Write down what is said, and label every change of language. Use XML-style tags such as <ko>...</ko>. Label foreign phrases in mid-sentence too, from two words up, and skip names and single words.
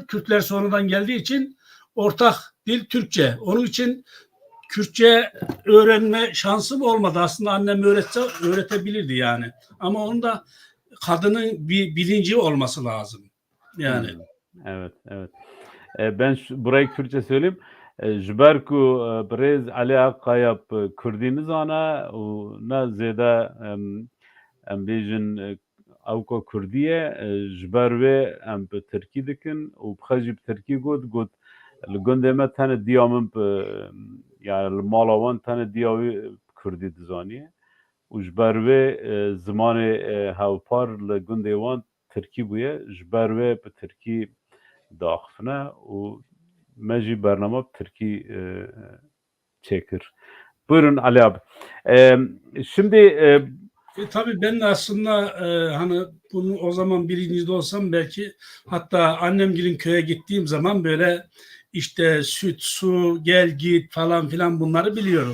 <tr>Kürtler sonradan geldiği için ortak dil Türkçe. Onun için Kürtçe öğrenme şansım olmadı. Aslında annem öğretebilirdi yani. Ama onun da kadının bir bilinci olması lazım. Yani. Evet, evet. Ben burayı Kürtçe söyleyeyim.</tr> <ku>Ji ber ku birêz Elî Akkaya Kurdî nizane û ne zêde em bêjin ew ku Kurdî ye ji ber wê em bi Tirkî dikin û bixwe jî bi Tirkî got li gundê me tenê diya min yani li mala wan tenê diya wê Kurdî dizaniye û ji ber wê zimanê hevpar li gundê wan Tirkî bûye ji ber wê bi Tirkî daxifine û me jî bername bi Tirkî çêkir.</ku> <tr>Buyurun Ali abi. Şimdi Tabii ben de aslında hani bunu o zaman bilincinde olsam belki hatta annemgilin köye gittiğim zaman böyle işte süt, su, gel git falan filan bunları biliyoruz.</tr>